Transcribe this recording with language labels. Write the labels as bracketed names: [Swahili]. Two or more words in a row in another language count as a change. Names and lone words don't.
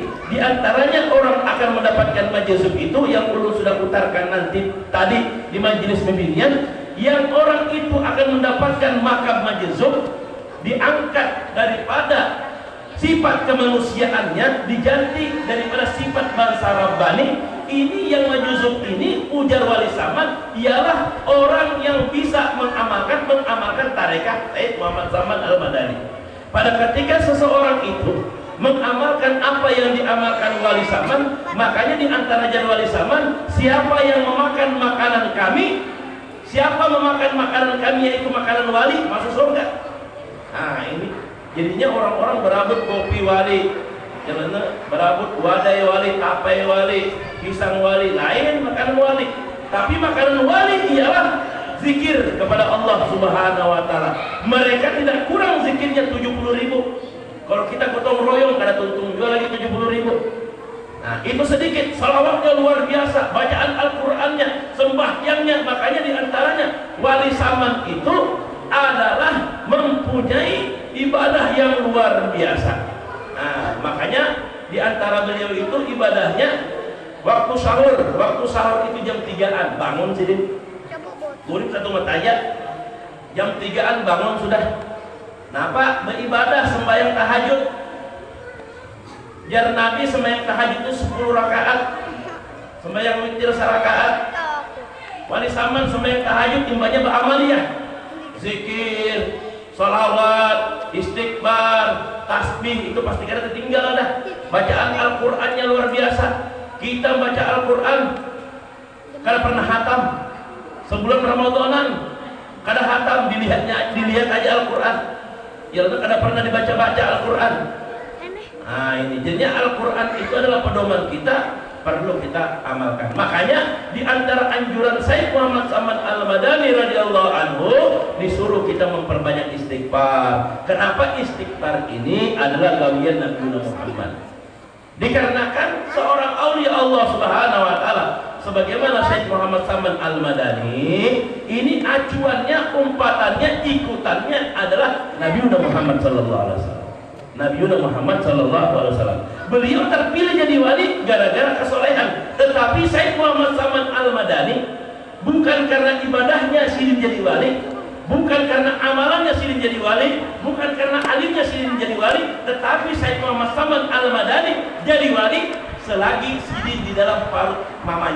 [Indonesian] Di antaranya orang akan mendapatkan majzub itu yang ulun sudah putarkan nanti tadi di majelis pembinian, yang orang itu akan mendapatkan makam majzub, diangkat daripada sifat kemanusiaannya, diganti daripada sifat bangsa Rabbani. Ini yang majzub ini, ujar Wali Saman, ialah orang yang bisa mengamalkan tarekat Sayyid Muhammad Saman Al-Madani. Pada ketika seseorang itu mengamalkan apa yang diamalkan Wali Saman, makanya di antara jar Wali Saman, siapa yang memakan makanan kami, siapa memakan makanan kami, yaitu makanan wali, masuk surga. Nah, ini jadinya orang-orang berabut kopi wali, berabut wadai wali, tapai wali, pisang wali, lain makanan wali. Tapi makanan wali ialah zikir kepada Allah [Arabic] سبحانه وتعالى. [Indonesian] Mereka tidak kurang zikirnya 70.000. Kalau kita gotong royong [Banjar] kada tuntung [Indonesian] juga lagi 70.000. Nah, itu sedikit. Salawatnya luar biasa, bacaan Al-Qur'annya, sembahyangnya. Makanya diantaranya Wali Saman itu adalah mempunyai ibadah yang luar biasa. Nah, makanya diantara beliau itu ibadahnya waktu sahur itu jam 3-an bangun sini. Urip satu matanya jam 3-an bangun sudah. Nah, Pak, beribadah sembahyang tahajud. Jar Nabi sembahyang tahajud itu 10 rakaat. Sembahyang witir 1 rakaat. Wali Saman sembahyang tahajud timbanya beramaliyah. Zikir, salawat, istighfar, tasbih itu pasti kada tertinggal dah. Bacaan Al-Qur'annya luar biasa. Kita baca Al-Qur'an kada pernah hatam. Sebulan Ramadanan kada hatam, dilihat aja Al-Qur'an. Ya, kada pernah dibaca-baca Al-Qur'an. Nah, ini jadinya Al-Qur'an itu adalah pedoman kita, perlu kita amalkan. Makanya di antara anjuran Sayyid Muhammad Saman Al-Madani [Arabic] رضي الله عنه [Indonesian] disuruh kita memperbanyak istighfar. Kenapa istighfar ini adalah gawian Nabi Muhammad? Dikarenakan seorang aulia Allah [Arabic] سبحانه وتعالى [Indonesian] sebagaimana Sayyid Muhammad Saman Al-Madani ini acuannya, umpatannya, ikutannya adalah Nabi Muhammad [Arabic] صلى الله عليه وسلم. نبي محمد صلى الله عليه وسلم. [Indonesian] Beliau terpilih jadi wali gara-gara kesolehan. Tetapi Sayyid Muhammad Saman Al-Madani bukan karena ibadahnya silih jadi wali, bukan karena amalannya silih jadi wali, bukan karena alimnya silih jadi wali, tetapi Sayyid Muhammad Saman Al-Madani jadi wali selagi silih di dalam parut mamanya.